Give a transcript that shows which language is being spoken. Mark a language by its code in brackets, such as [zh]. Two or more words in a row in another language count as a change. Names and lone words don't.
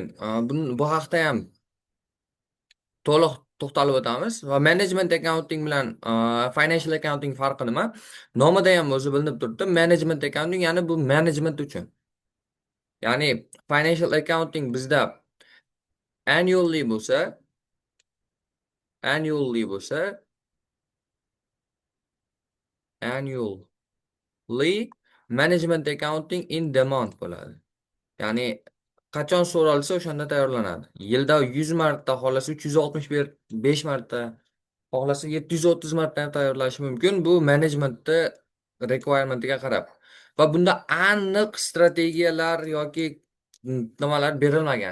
[uz] Bu haqda ham to'liq to'xtalib o'tamiz va [en] management accounting [uz] bilan [en] financial accounting [uz] farqi nima? Nomida ham o'zi bilinib turibdi. [en] Management accounting [uz] ya'ni bu management uchun. Ya'ni [en] financial accounting [uz] bizda annually bo'lsa, annually bo'lsa, [en] annually management accounting in demand [uz] bo'ladi. Ya'ni qachon so'ralsa o'shanda tayyorlanadi. Yilda 100 marta, xohlasa 365 marta, xohlasa 730 marta ham tayyorlashi mumkin. Bu menejmentni requirementga qarab. Va bunda aniq strategiyalar yoki nimalar berilmagan.